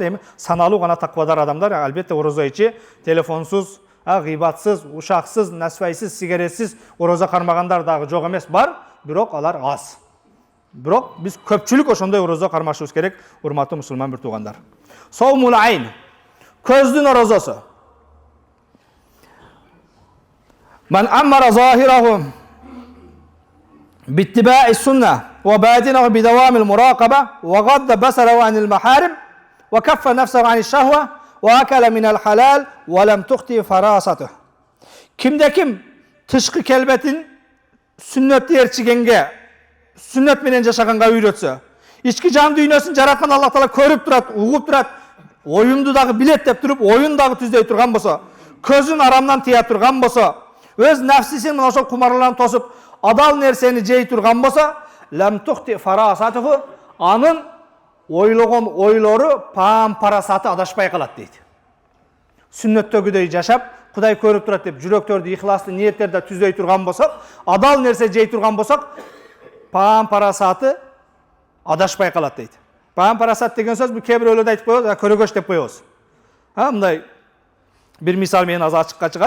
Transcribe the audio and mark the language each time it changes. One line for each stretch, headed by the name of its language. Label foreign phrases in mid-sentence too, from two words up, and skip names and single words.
Kyrgyz: Эми саналуу гана таквадар адамдар албетте орозо ичи, телефонсуз, гыйбатсыз, ушаксыз, насвайсыз, сигаретсиз орозо кармагандар дагы жок эмес, бар, бирок алар аз. Бирок биз көпчүлүк ошондой орозо кармашыбыз керек, урматтуу мусулман бир туугандар.
Arabic: صوم العين,
Kyrgyz: көздүн орозосу.
Arabic: من عمر ظاهره باتباع السنة وباطنه بدوام المراقبة وغض بصره عن المحارم وكف نفسه عن الشهوة وأكل من الحلال ولم تخطئ فراسته.
Kyrgyz: Кимде-ким тышкы келбетин сүннөттү ээрчигенге, сүннөт менен жашаганга үйрөтсө, ички жан дүйнөсүн жараткан Аллах Таала көрүп турат, угуп турат, оюмду дагы билет деп туруп, оюн дагы түздөй турган болсо, көзүн арамдан тыя турган болсо, өз нафсисин мына ошол кумарларын тосуп, адал нерсени жей турган болсо,
Arabic: لم تخطئ فراسته,
Kyrgyz: анын ойлогон ойлору пам парасаты адашпай калат дейт. Сүннөттөгүдөй жашап,
Kazakh: Құдай көріп тұрады деп жүректерді ихласты ниеттерді түзей тұрған болсақ, адал нәрсе жей тұрған болсақ, парасаты адашпай қалады дейді. Парасат деген сөз бұл кейбіреулерді айтып қоямыз, көрегөш деп қоямыз.
Kyrgyz: Мындай бір мисал мен аз ашыққа шығады.